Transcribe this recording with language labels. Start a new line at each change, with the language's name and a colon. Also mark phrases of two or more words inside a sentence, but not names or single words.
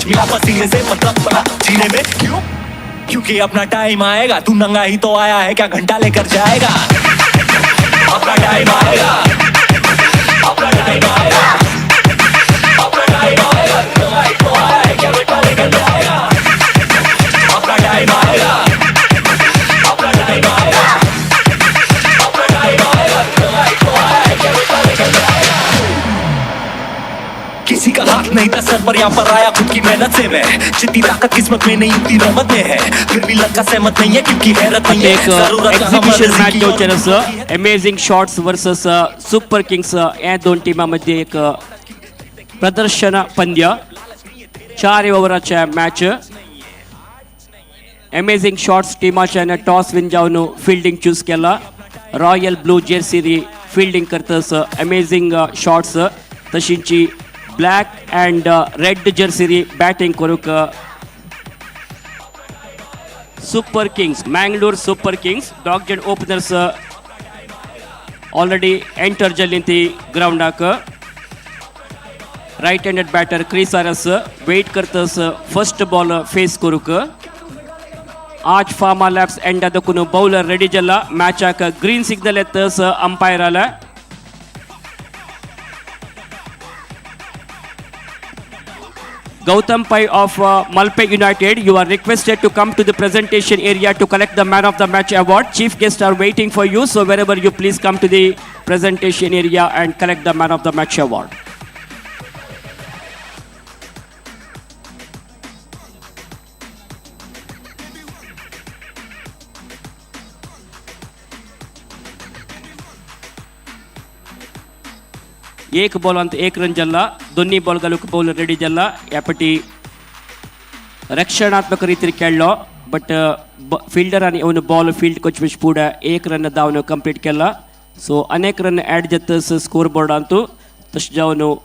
Hindi: मिला पसीने से मतलब पड़ा जीने में क्यों क्योंकि अपना टाइम आएगा तू नंगा ही तो आया है क्या घंटा लेकर जाएगा अपना टाइम आएगा अपना टाइम आएगा अपना टाइम आएगा नंगा ही तो आया है क्या घंटा लेकर जाएगा अपना टाइम आएगा अपना टाइम आएगा अपना टाइम आएगा नंगा ही तो आया है क्या घंटा लेकर जाएगा किसी का हाथ नहीं था सर पर यहाँ पर आया खुद की मेहनत से मैं जितनी ताकत किस्मत में नहीं उतनी रहमत में है फिर भी लड़का सहमत नहीं है क्योंकि हैरत नहीं है
Konkani: एक
English: exhibition match
Konkani: जावचें आसा अमेझिंग शॉट्स वर्सेस सुपर किंग्स ह्या दोन टिमांमध्ये एक प्रदर्शन पंद्य 4 ओव्हराच्या मॅच अमेझिंग शॉट्स टिमाच्यान
English: toss win
Konkani: जावन
English: fielding choose
Konkani: केला
English: royal blue jersey fielding
Konkani: करतस अमेझिंग शॉट्स तशींची
English: black and red jersey batting
Konkani: करूक सुपर किंग्स मैंगलोर सुपर किंग्स दोग जण
English: openers already enter
Konkani: जाल्ली ती ग्राउंडाक
English: right handed batter
Konkani: क्रिस आरस वेट करतस
English: first ball face
Konkani: करूक आज फार्मा लॅब्स एंड दकुन
English: bowler ready
Konkani: जल्ला मैचाक
English: green signal
Konkani: येतस अंपायर आला
English: Gautam Pai of Malpe United, you are requested to come to the presentation area to collect the Man of the Match award. Chief guests are waiting for you, so wherever you please come to the presentation area and collect the Man of the Match award.
Konkani: एक बॉल अंत एक रन जल्ला दोन्ही बॉल घालूक
English: bowler ready
Konkani: जल्ला यापटी रक्षणात्मक रीतीन खेळ्ळो बट फिल्डरांनी येवन
English: ball field
Konkani: कोच फुडें एक रन धांवन कंप्लीट केला सो अनेक रन ऍड जातस स्कोर बोर्डांत तशें जावन